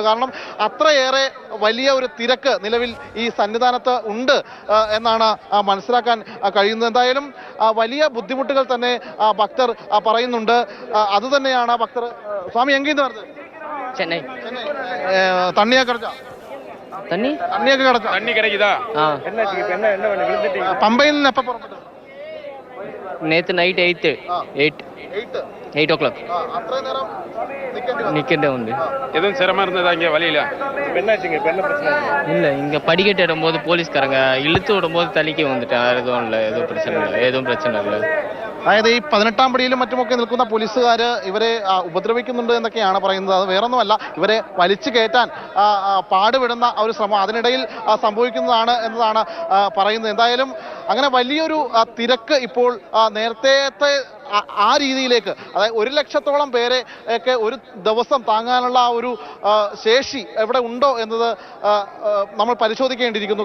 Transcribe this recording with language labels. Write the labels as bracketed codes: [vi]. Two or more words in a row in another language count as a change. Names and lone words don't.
[ml] കാരണം അത്രയേറെ വലിയ ഒരു തിരക്ക് നിലവിൽ ഈ സന്നിധാനത്ത് ഉണ്ട് എന്നാണ് മനസ്സിലാക്കാൻ കഴിയുന്നത്. എന്തായാലും വലിയ ബുദ്ധിമുട്ടുകൾ തന്നെ ഭക്തർ പറയുന്നുണ്ട്. അതുതന്നെയാണ് ഭക്തർ. സ്വാമി എങ്കീന്ന് പറഞ്ഞത് ചെന്നൈ [ta] தண்ணியொக்கெ கிடச்சா? தண்ணியொக்கெ கிடச்சா? தண்ணி கிடக்குதா? [ml] പമ്പയിൽ നിന്ന് എപ്പോ പുറപ്പെട്ടു? [ta] நேற்று நைட் 8 o'clock நிற்கின்ற உண்டு. எதுவும் சிரமம் இருந்ததா இங்கே வழியில? இல்லை, இங்கே படிக்கட்டு இடும்போது போலீஸ்காரங்க இழுத்து விடும்போது தள்ளிக்க வந்துட்டேன். வேறு எதுவும் இல்லை, எதுவும் பிரச்சனை இல்லை. [ml] അതായത് ഈ 18-ാം പടിയിലും മറ്റുമൊക്കെ നിൽക്കുന്ന പോലീസുകാർ ഇവരെ ഉപദ്രവിക്കുന്നുണ്ട് എന്നൊക്കെയാണ് പറയുന്നത്. അത് വേറൊന്നുമല്ല, ഇവരെ വലിച്ചു കയറ്റാൻ പാടുപെടുന്ന ഒരു ശ്രമം അതിനിടയിൽ സംഭവിക്കുന്നതാണ് എന്നതാണ് പറയുന്നത്. എന്തായാലും അങ്ങനെ വലിയൊരു തിരക്ക് ഇപ്പോൾ നേരത്തെ ആ രീതിയിലേക്ക്, അതായത് 1 ലക്ഷത്തോളം പേരെ ഒക്കെ ഒരു ദിവസം താങ്ങാനുള്ള ആ ഒരു ശേഷി എവിടെ ഉണ്ടോ എന്നത് നമ്മൾ പരിശോധിക്കേണ്ടിയിരിക്കുന്നു.